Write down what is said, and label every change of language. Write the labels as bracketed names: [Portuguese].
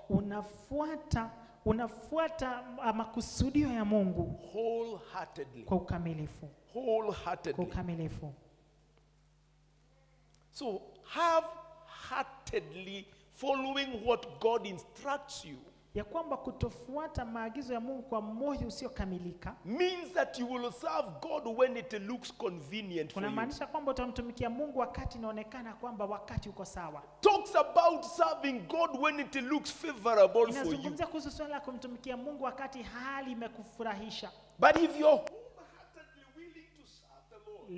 [Swahili] unafuata unafuata makusudio ya Mungu [English] wholeheartedly. [Swahili] kwa ukamilifu, kwa [English] Wholeheartedly. [Swahili] ukamilifu. [English] So, half-heartedly following what God instructs you [Swahili] Ya kwamba kutofuata maagizo ya Mungu kwa moyo usiokamilika [English] means that you will serve God when it looks convenient for you. [Swahili] kunamaanisha kwamba utamtumikia Mungu wakati inaonekana kwamba wakati uko sawa. [English] Talks about serving God when it looks favorable for you. [Swahili] Inazungumzia kuhusu swala la kumtumikia Mungu wakati hali imekufurahisha. [English] But if you're wholeheartedly willing to serve the Lord,